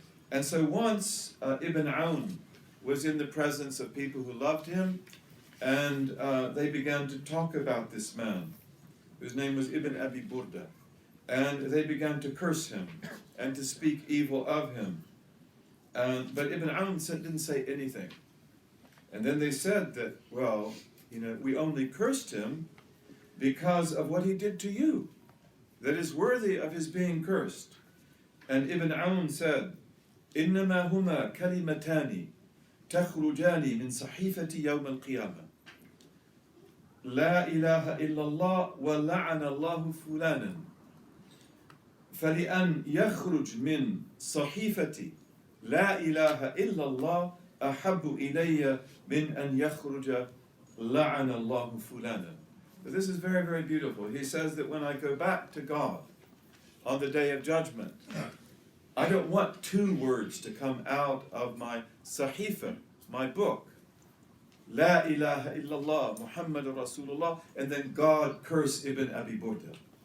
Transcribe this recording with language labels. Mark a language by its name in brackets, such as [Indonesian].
[English] And so once Ibn Awn was in the presence of people who loved him, and they began to talk about this man, whose name was Ibn Abi Burda, and they began to curse him and to speak evil of him. But Ibn Awn didn't say anything. And then they said that, well, we only cursed him because of what he did to you, that is worthy of his being cursed. And Ibn Awn said, [Arabic] إنما هما كلمتان تخرجان من صحيفتي يوم القيامة لا إله إلا الله ولعن الله فلانا فلأن يخرج من صحيفتي لا إله إلا الله أحب إلي من أن يخرج لعن الله فلانا. [English] But this is very, very beautiful. He says that when I go back to God on the day of judgment, I don't want two words to come out of my sahifa, my book. [Arabic] La ilaha illallah, Muhammadur Rasulullah, [English] and then God curse Ibn Abi Burda.